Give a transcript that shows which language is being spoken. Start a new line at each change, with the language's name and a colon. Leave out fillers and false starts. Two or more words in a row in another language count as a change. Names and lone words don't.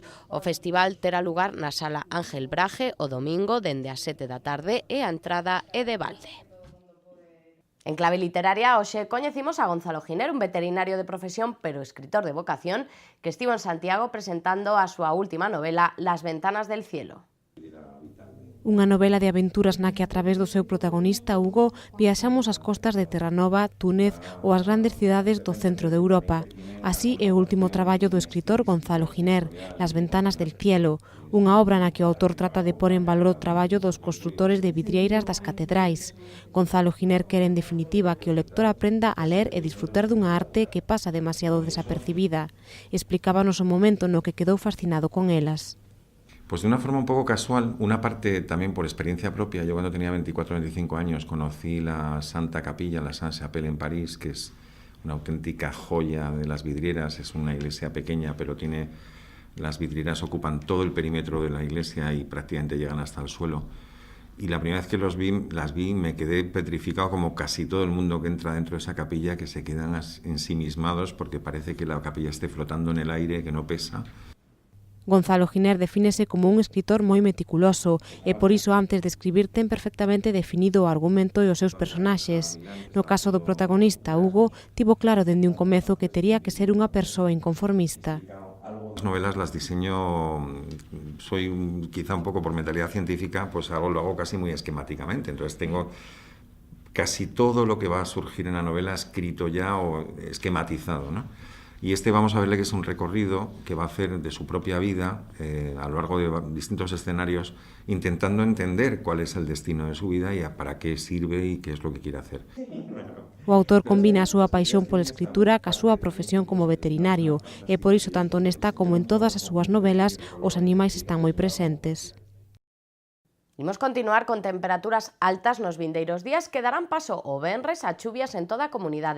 Galician: O festival terá lugar na Sala Ángel Braje o domingo dende as 7 da tarde e a entrada é de balde. En clave literaria, hoxe coñecimos a Gonzalo Giner, un veterinario de profesión pero escritor de vocación, que estivo en Santiago presentando a súa última novela Las ventanas del cielo. Unha novela de aventuras na que a través do seu protagonista Hugo viaxamos ás costas de Terranova, Túnez ou as grandes cidades do centro de Europa. Así é o último traballo do escritor Gonzalo Giner, Las ventanas del cielo, unha obra na que o autor trata de pôr en valor o traballo dos construtores de vidrieiras das catedrais. Gonzalo Giner quere en definitiva que o lector aprenda a ler e disfrutar dunha arte que pasa demasiado desapercibida. Explicábanos o momento no que quedou fascinado con elas.
Spanish: Pues de una forma un poco casual, una parte también por experiencia propia. Yo cuando tenía 24 o 25 años conocí la Santa Capilla, la Saint-Chapelle en París, que es una auténtica joya de las vidrieras. Es una iglesia pequeña, pero las vidrieras ocupan todo el perímetro de la iglesia y prácticamente llegan hasta el suelo. Y la primera vez que las vi me quedé petrificado, como casi todo el mundo que entra dentro de esa capilla, que se quedan ensimismados porque parece que la capilla esté flotando en el aire, que no pesa.
Galician: Gonzalo Giner defínese como un escritor moi meticuloso e por iso antes de escribir ten perfectamente definido o argumento e os seus personaxes. No caso do protagonista, Hugo, tivo claro dende un comezo que tería que ser unha persoa inconformista.
Spanish: Las novelas las diseño, quizá un poco por mentalidad científica, pues lo hago casi muy esquemáticamente. Entonces tengo casi todo lo que va a surgir en la novela escrito ya o esquematizado, ¿no? Y vamos a verle que es un recorrido que va a hacer de su propia vida a lo largo de distintos escenarios, intentando entender cuál es el destino de su vida y para qué sirve y qué es lo que quiere hacer.
Galician: O autor combina a súa paixón pola escritura ca súa profesión como veterinario e por iso tanto nesta como en todas as súas novelas os animais están moi presentes. Imos continuar con temperaturas altas nos vindeiros días que darán paso o venres a chuvias en toda a comunidade.